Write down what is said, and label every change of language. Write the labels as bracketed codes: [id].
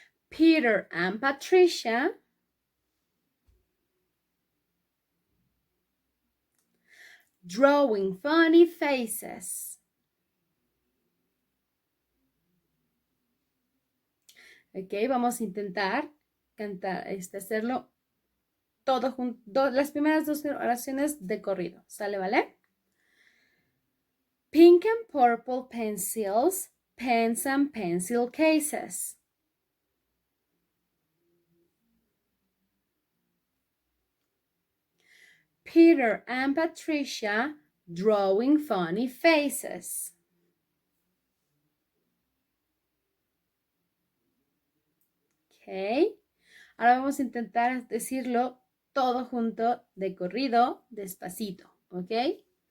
[en] Peter and Patricia drawing funny faces. [es] Ok, vamos a intentar cantar, hacerlo todo junto, las primeras dos oraciones de corrido, ¿sale? [en] ¿Vale? Pink and purple pencils, pens and pencil cases. Peter and Patricia drawing funny faces. [es] Ok, ahora vamos a intentar decirlo todo junto de corrido, despacito, ¿ok?